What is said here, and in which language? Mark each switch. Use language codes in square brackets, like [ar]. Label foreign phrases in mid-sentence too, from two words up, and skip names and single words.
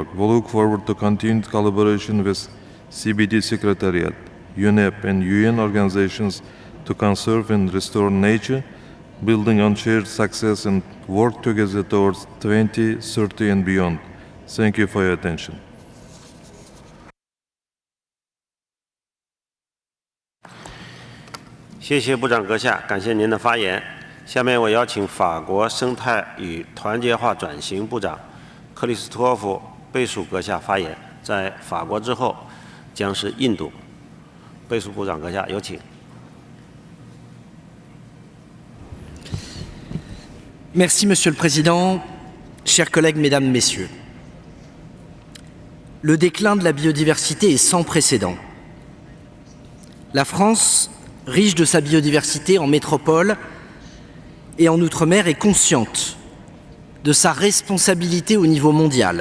[en] We look forward to continued collaboration with CBD Secretariat, UNEP and UN organizations to conserve and restore nature, building on shared success and work together towards 2030 and beyond. Thank you for your attention. [zh] 谢谢部长阁下，感谢您的发言。下面我邀请法国生态与团结化转型部长克里斯托弗·贝属阁下发言。在法国之后将是印度。贝属部长阁下，有请。 [fr] Merci, Monsieur le Président. Chers collègues, Mesdames, Messieurs. Le déclin de la biodiversité est sans précédent. La France, riche de sa biodiversité en métropole et en outre-mer, est consciente de sa responsabilité au niveau mondial.